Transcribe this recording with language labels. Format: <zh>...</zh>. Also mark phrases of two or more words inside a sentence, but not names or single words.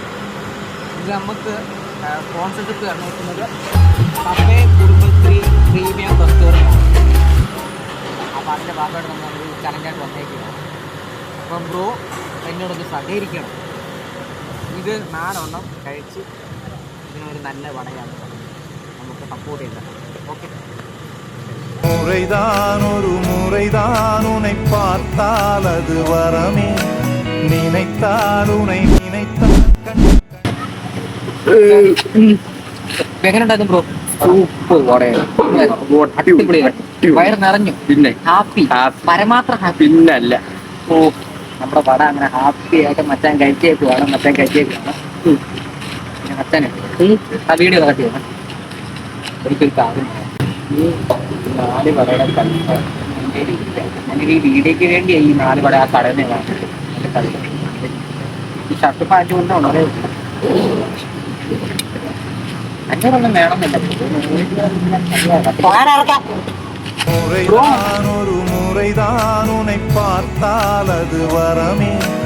<ml>ഇത് നമുക്ക് സ്പോൺസർഷിപ്പ് നിർണ്ണയിക്കുന്നത് കഫേ കുടുംബശ്രീ പ്രീമിയം റെസ്റ്റോറൻറ്റ്. അപ്പോൾ അതിൻ്റെ ഭാഗമായിട്ട് നമ്മൾ ചലഞ്ചായിട്ട് വന്നേക്കുകയാണ്. അപ്പം ബ്രോ എന്നോടൊന്ന് സഹകരിക്കണം. ഇത് 4 എണ്ണം കഴിച്ച് ഇതിനൊരു നല്ല വടയാണ് നമുക്ക് സപ്പോർട്ട് ചെയ്തത്. ഓക്കെ.</ml> <ta>முறைதான் ஒரு முறைதான் உன்னை பார்த்தால் அது வரமே நினைத்தால் உன்னை நினைத்தால்</ta> <ml>എങ്ങനെയുണ്ടായിരുന്നു ബ്രോ? സൂപ്പർ വടയാണ്. വയറ് നിറഞ്ഞു. പിന്നെ ഹാപ്പി, പരമാത്രം ഹാപ്പി. പിന്നല്ല. ഓ, നമ്മുടെ വട അങ്ങനെ ഹാപ്പി ആയിട്ട് മച്ചാൻ കഴിച്ചേക്കുവാണ്. പിന്നെ മച്ചാനെ ആ വീഡിയോ കട്ട് ചെയ്യണം. ഒരിക്കൽ കാര്യം 4 വടയുടെ കഴിക്കാൻ അങ്ങനെ ഈ വീഡിയോക്ക് വേണ്ടിയാണ് ഈ 4 വട ആ കടയിൽ നിന്ന് ഈ ഷർട്ട് പാൻറ്റ് കൊണ്ടാണോ അഞ്ഞൂറൊന്നും വേണമെന്നില്ല.</ml> <ta>முறைதான் ஒரு முறைதான் உன்னை பார்த்தால் அது வரமே</ta>